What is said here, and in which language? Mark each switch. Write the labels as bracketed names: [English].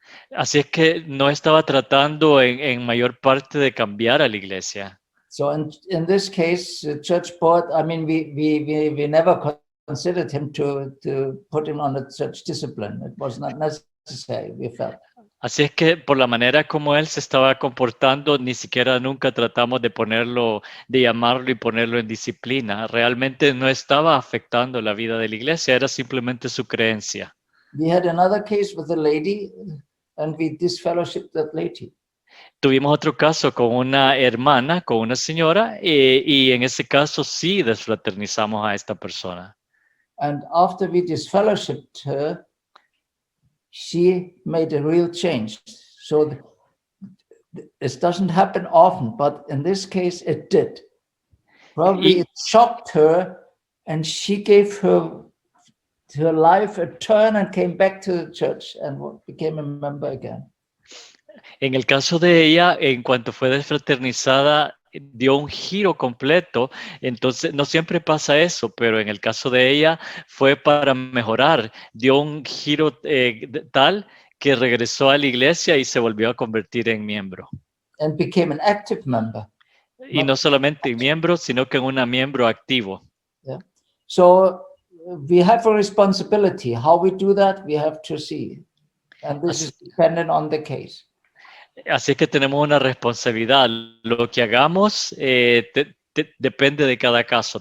[Spanish] Así es que no estaba tratando en mayor parte de cambiar a la iglesia. [English] So in this case, the church board, I mean, we never considered him to put him on a church discipline. It was not necessary, we felt. [Spanish] Así es que por la manera como él se estaba comportando, ni siquiera nunca tratamos de llamarlo y ponerlo en disciplina. Realmente no estaba afectando la vida de la iglesia, era simplemente su creencia. [English] We had another case with a lady, and we disfellowshipped that lady. [Spanish] Tuvimos otro caso con una hermana, con una señora, y en ese caso sí desfraternizamos a esta persona. [English] And after we disfellowshipped her, she made a real change. So this doesn't happen often, but in this case it did. Probably it shocked her, and she gave her life a turn and came back to the church and became a member again. [Spanish] En el caso de ella, en cuanto fue desfraternizada, dio un giro completo. Entonces, no siempre pasa eso, pero en el caso de ella fue para mejorar. Dio un giro tal que regresó a la iglesia y se volvió a convertir en miembro. [English] And became an active member. [Spanish] Y no solamente miembro, sino que un miembro activo. [English] Yeah. So we have a responsibility. How we do that, we have to see. And this is dependent on the case. [Spanish] Así que tenemos una responsabilidad. Lo que hagamos depende de cada caso.